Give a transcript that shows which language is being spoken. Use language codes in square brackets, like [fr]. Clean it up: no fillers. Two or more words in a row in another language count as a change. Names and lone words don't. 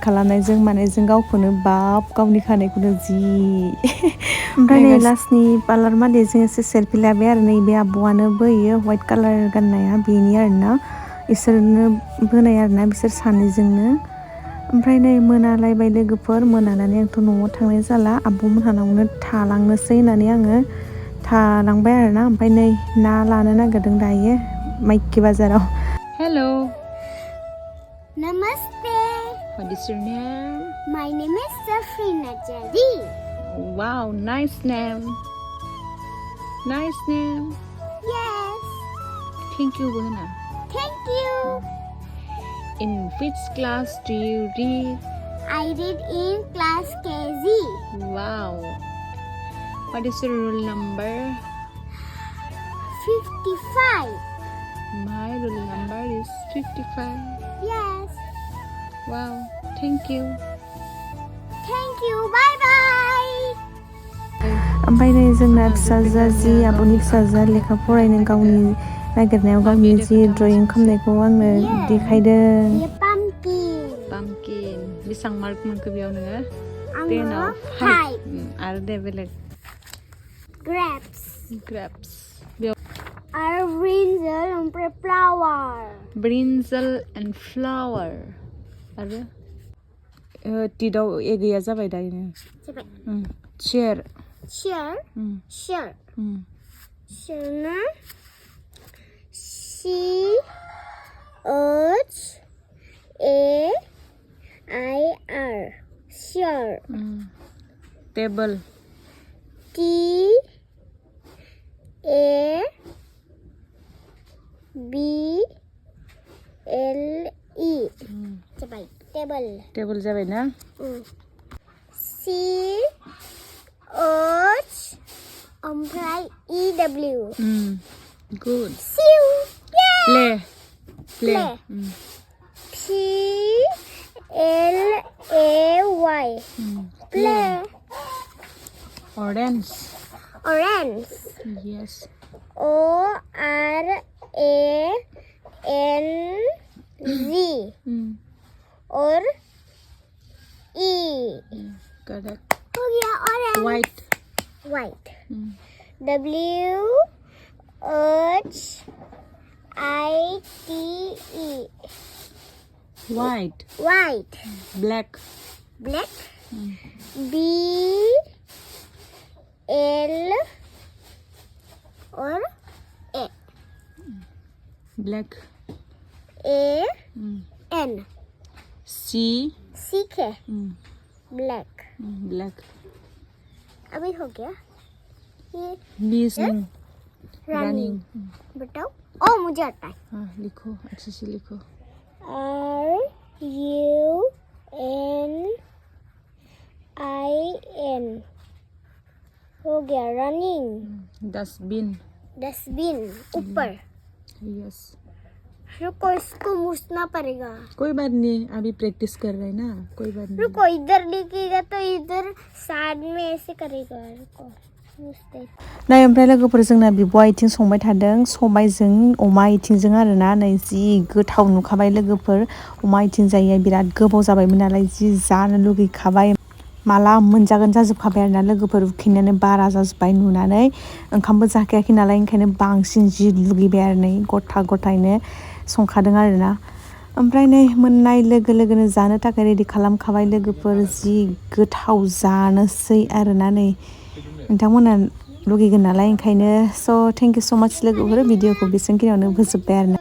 [brx] खालामनायजों मानायजों गावखौनो गावनि खानायखौनो जि ओमफ्राय नै लास्टनि पार्लार मालिकजों एसे सेल्फि लाबाय आरो नैबे आब'आनो बोयो [en] white collar [brx] गाननाया बेनि आरोना इसोरनो बोनाय आरोना बिसोर सानैजोंनो ओमफ्राय नै मोनालायबाय लोगोफोर मोनानानै आंथ' न'आव थांनाय जाला आब'मोनहानावनो थालांनोसै होननानै आङो थालांबाय आरोना ओमफ्राय नै ना लानो नागिरदों दायो माइखि बाजाराव [en] Hello. Namaste. What is your name? My name is jwhwli. Wow, nice name. Nice name. Yes. Thank you, Buhana. Thank you. In which class do you read? I read in class KG. Wow. What is your roll number? 55. My roll number is 55. Yes. Wow. Thank you. Thank you. Bye bye. [brx] ओमफ्राय नै जोंना फिसाजोआ जि आब'नि फिसाजोआ लेखा फरायनो गावनि नागिरनायाव गावनि जि ड्रयिं खालामनायखौ आंनो देखायदों। [en] ये pumpkin. Pumpkin. [brx] बेसां मार्क मोनखो बेयाव नोङो? आङो 10 आव 5. आरो दे बेलेग [en] Grapes. grapes. बेयाव Are brinjal ओमफ्राय flower. brinjal and flower. [brx] आरो टिदाव ए गैया जाबाय दायो। [en] chair. Chair. Chair. Chair ना CHAIR. Chair. table. TABLE. जाबाय table. [brx] table जाबाय ना? [en] CH ओमफ्राय EW. good. Siu. play. Play. PLAY. Play. orange. Orange. yes. ORANZ. और E. correct. [hi] हो गया orange. [en] white. White. WHITE. white. White. black. Black. BL और A. black. AN. C. सीखे. Black. black. [hi] अभी हो गया ये [en] listening. running. [hi] बताओ। ओ मुझे आता है। हाँ लिखो अच्छे से लिखो। [en] RUNIN [hi] हो गया [en] running. dustbin. [hi] डस्टबिन ऊपर। [en] yes. [hi] रुको इसको मूसना पड़ेगा। कोई बात नहीं अभी प्रैक्टिस कर रहे हैं ना कोई बात नहीं। रुको इधर लिखेगा तो इधर साइड में ऐसे करेगा। रुको मूसते। [brx] नै ओमफ्राय लोगोफोर जोंना बिब' आथिं संबाय थादों सबायजों अमा आथिंजों आरोना नै जि गोथाव नुखाबाय लोगोफोर अमा आथिं जायैया बिराद गोबाव जाबायमोन नालाय जि जानो लुगैखाबाय माला मोनजागोन जाजोबखाबाय आरोना लोगोफोर उखैनायानो बारा जाजोब्बाय नुनानै ओंखामबो जाखायाखै नालाय ओंखायनो बांसिन जि लुगैबाय आरो नै गथा गथायैनो संखादों आरोना ओमफ्राय नै मोननाय लोगो लोगोनो जानो थाखाय रेडि खालामखाबाय लोगोफोर जि गोथाव जानोसै आरोना नै नोंथांमोना लुगैगोन नालाय ओंखायनो [en] so thank you so much [brx] लोगोफोर भिडिअखौ बेसेबांखिनियावनो फोजोब्बाय आरोना।